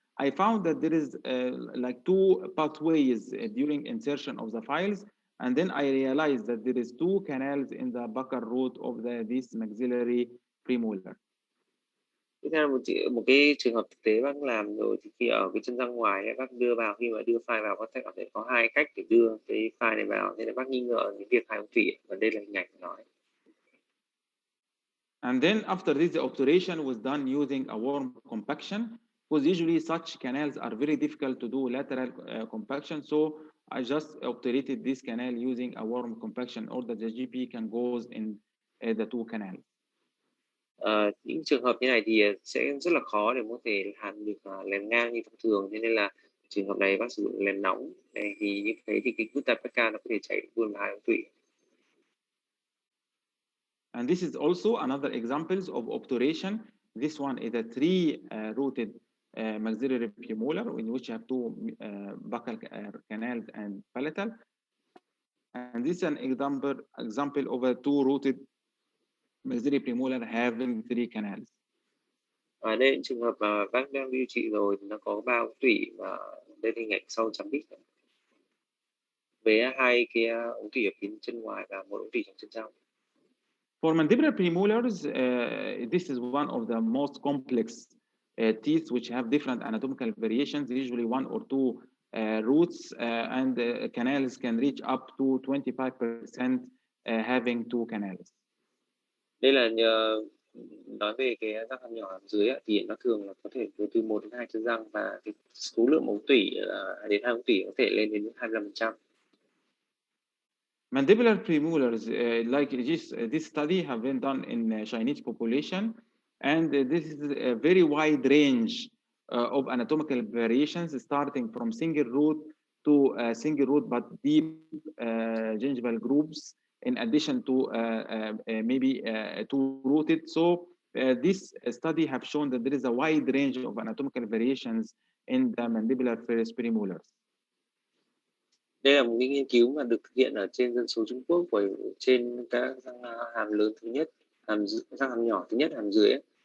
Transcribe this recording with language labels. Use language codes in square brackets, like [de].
[en] I found that there is like two pathways during insertion of the files, and then I realized that there is two canals in the buccal root of this maxillary premolar. [vi] Tiếp theo một cái trường hợp thực tế bác làm rồi, thì khi ở cái chân răng ngoài ấy, bác đưa vào, khi mà đưa file vào có thể có hai cách để đưa cái file này vào, nên là bác nghi ngờ những việc hai ống tủy, và đây là hình ảnh của nó. [en] And then after this, the obturation was done using a worm compaction, because usually such canals are very difficult to do lateral compaction. So I just obturated this canal using a worm compaction, or that the GP can go in the two canals. [vi] Những trường hợp như này thì sẽ rất là khó để có thể làm được lèn ngang như thông thường, nên là trường hợp này bác sử dụng lèn nóng. Thì như thế thì cái gutta perca nó có thể chạy luôn vào hai ống tủy. [en] And this is also another examples of obturation. This one is a three-rooted maxillary premolar, in which you have two buccal canals and palatal. And this is an example of a two-rooted maxillary premolar having three canals. [vi] Đây trường hợp mà bác đang điều trị rồi thì nó có 3 ống tủy, và đây hình ảnh sau chấm đích với hai cái ống tủy ở phía chân ngoài và một ống tủy trong chân trong. [en] For mandibular premolars, this is one of the most complex teeth which have different anatomical variations, usually one or two roots, and canals can reach up to 25% having two canals. [vi] Đây là nói về cái răng hàm nhỏ hàm dưới thì nó thường là có thể từ 1 đến 2 chân răng, và cái số lượng ống tủy đến 2 ống tủy có thể lên đến 25%. [en] Mandibular premolars, like this study have been done in Chinese population, and this is a very wide range of anatomical variations, starting from single root to single root but deep gingival groups, in addition to maybe two rooted. So this study have shown that there is a wide range of anatomical variations in the mandibular premolars. [vi] Đây là một cái nghiên cứu mà được thực hiện ở trên dân số Trung Quốc, của trên các răng hàm lớn thứ nhất, răng hàm nhỏ thứ nhất, hàm dưới ấy.